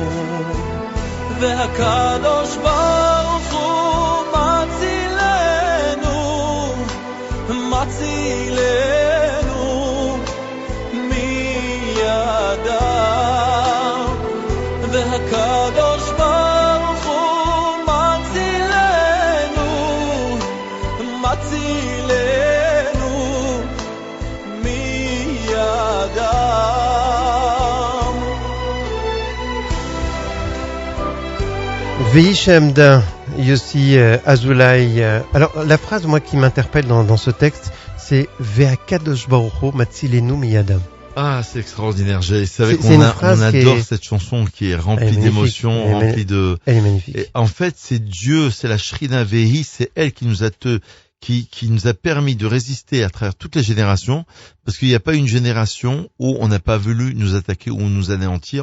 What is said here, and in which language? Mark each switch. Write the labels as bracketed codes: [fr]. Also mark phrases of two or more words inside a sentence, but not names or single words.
[he] והקדוש ברוך הוא מצילנו מידם, והקדוש ברוך הוא מצילנו מידם. והיא שעמדה, Yossi Azoulay. [fr] Alors, la phrase, moi, qui m'interpelle dans ce texte, c'est [he] והקדוש ברוך הוא מצילנו מידם. [fr] Ah, c'est extraordinaire. C'est vrai qu'on adore cette chanson qui est remplie d'émotions, remplie de... Elle est magnifique. Et en fait, c'est Dieu, c'est la [he] שכינה והיא, [fr] c'est elle qui nous a permis de résister à travers toutes les générations, parce qu'il n'y a pas une génération où on n'a pas voulu nous attaquer ou nous anéantir.